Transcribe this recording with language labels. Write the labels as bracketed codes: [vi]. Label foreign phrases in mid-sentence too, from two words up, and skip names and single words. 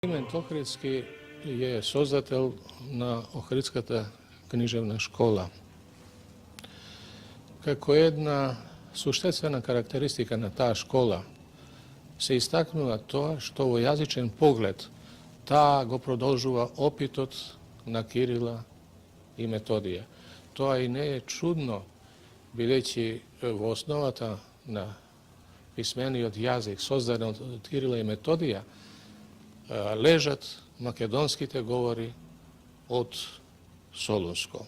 [mk] Климент Охридски је создател на Охридската книжевна школа. Како једна суштвена карактеристика на та школа се истакнула то, што у јазичен поглед та go продолжува опитот на Кирила и Методија. Тоа и не е чудно, бидејќи во основата на писмениот јазик, создаден од Кирила и Методија, лежат македонските говори од Солунско.